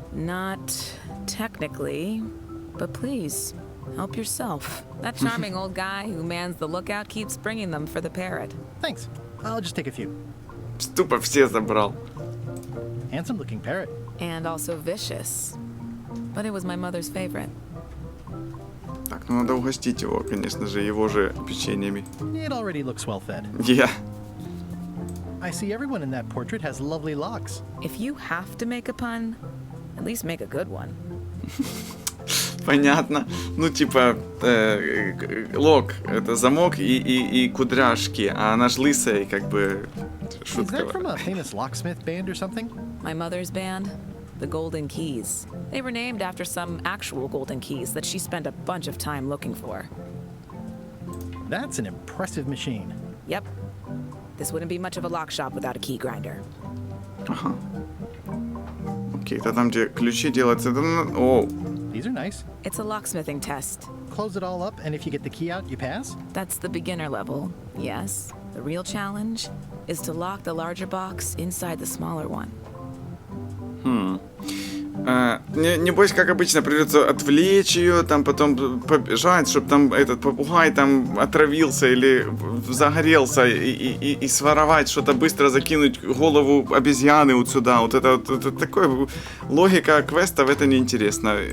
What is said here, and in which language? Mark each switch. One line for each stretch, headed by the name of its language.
English: Not technically, but please, help yourself. That charming old guy who mans the lookout keeps bringing them for the parrot. Thanks. I'll just take a few.
Russian: Тупо все забрал.
English: Handsome looking parrot. And also vicious. But it was my mother's favorite.
Russian: Так, ну надо угостить его, конечно же, его же печеньями.
English: It already looks well fed. Yeah. I see everyone in that portrait has lovely locks. If you have to make a pun, at least make a good one.
Russian: Понятно. Ну, типа, лок — это замок и кудряшки, а она ж лысая, как бы, шутка.
English: Is that from a famous locksmith band or something? My mother's band, the Golden Keys. They were named after some actual golden keys that she spent a bunch of time looking for. That's an impressive machine. Yep. This wouldn't be much of a lock shop without a key grinder.
Russian: Ага. Окей, это там, где ключи делаются. О.
English: These are nice. It's a locksmithing test. Close it all up, and if you get the key out, you pass? That's the beginner level, yes. The real challenge is to lock the larger box inside the smaller one.
Russian: Небось, как обычно, придется отвлечь ее, там потом побежать, чтобы там этот попугай там отравился или загорелся, и своровать что-то, быстро закинуть голову обезьяны вот сюда. Вот это такое, логика квестов, это неинтересно.